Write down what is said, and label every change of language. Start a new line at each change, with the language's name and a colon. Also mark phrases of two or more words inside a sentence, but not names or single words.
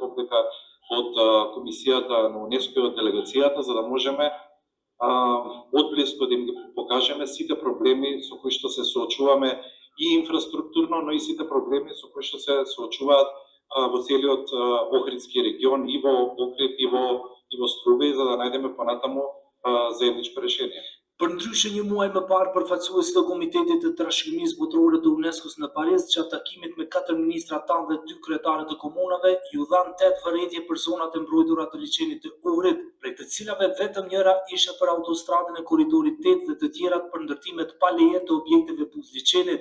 Macedonian: овдека од комисијата на УНЕСКО и од делегацијата, за да можеме одблиско да им ги покажеме сите проблеми со кои што се соочуваме и инфраструктурно, но и сите проблеми со кои што се соочуваат во целиот Охридски регион и во Охрид и во Струве, за да најдеме понатаму заедничко решение.
Albanian: Përndryshe një muaj më parë, përfaqësuesi të Komitetit të Trashëgimisë Botërore të UNESCO-s në Paris, gjatë takimit me 4 ministra tanë dhe 2 kryetarë të komunave, ju dhanë 8 vërejtje për zonat e mbrojtura të liçenit të Ohrit, prej të cilave vetëm njëra ishte për autostradën e korridorit 8 dhe të tjerat për ndërtimet pa leje të objekteve buz liçenit.